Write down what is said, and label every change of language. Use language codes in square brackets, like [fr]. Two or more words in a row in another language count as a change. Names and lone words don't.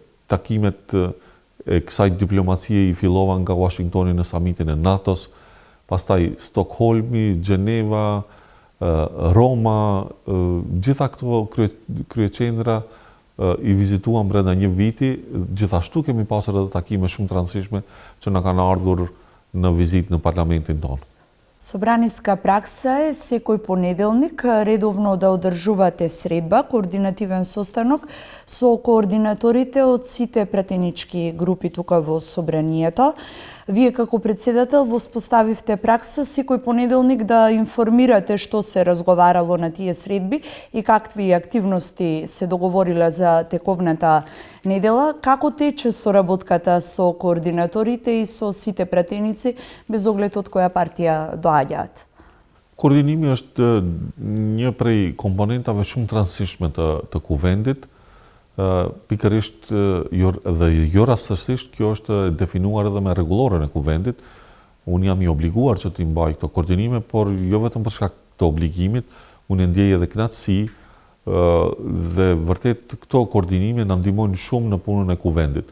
[sq] Takimet e kësaj diplomacie i fillova nga Washingtoni në samitin e NATO-s, pastaj Stockholmi, Gjeneva, Roma, gjitha këto kryeqendra i vizituam brenda një viti. Gjithashtu kemi pasur edhe takime shumë të rëndësishme që na kanë ardhur në vizitë në parlamentin tonë. [mk] Собраниска пракса е секој понеделник редовно да одржувате средба, координативен состанок со координаторите од сите пратенички групи тука во собранието. Вие како председател воспоставивте пракса секој понеделник да информирате што се разговарало на тие средби и какви активности се договориле за тековната недела. Како тече соработката со координаторите и со сите пратеници без оглед од која партија доаѓаат? [sq] Координими është një prej komponentave shumë të rëndësishme të kuvendit. Pikërisht dhe jo rastësisht kjo është definuar edhe me rregulloren e kuvendit. Unë jam i obliguar që të mbaj këto koordinime, por jo vetëm për shkak të obligimit, unë ndjej edhe kënaqësi dhe vërtet këto koordinime na ndihmojnë shumë në punën e kuvendit.